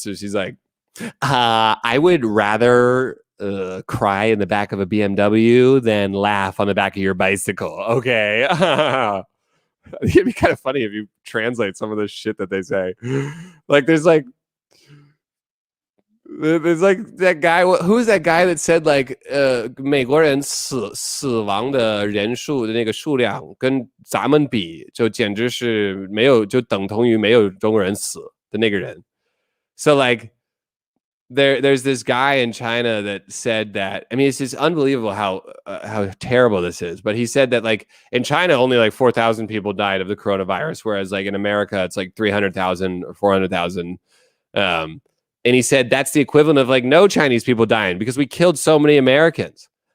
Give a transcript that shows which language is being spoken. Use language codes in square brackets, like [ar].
[en] So she's like, I would rather cry in the back of a BMW than laugh on the back of your bicycle. Okay. It'd be kind of funny if you translate some of the shit that they say. Like there's like that guy. Who's that guy that said like [zh] 美国人死亡的人数的那个数量跟咱们比，就简直是没有，就等同于没有中国人死的那个人。 [en] So like there's this guy in China that said that, I mean, it's just unbelievable how terrible this is. But he said that like in China, only like 4,000 people died of the coronavirus, whereas like in America, it's like 300,000 or 400,000. And he said that's the equivalent of like no Chinese people dying because we killed so many Americans.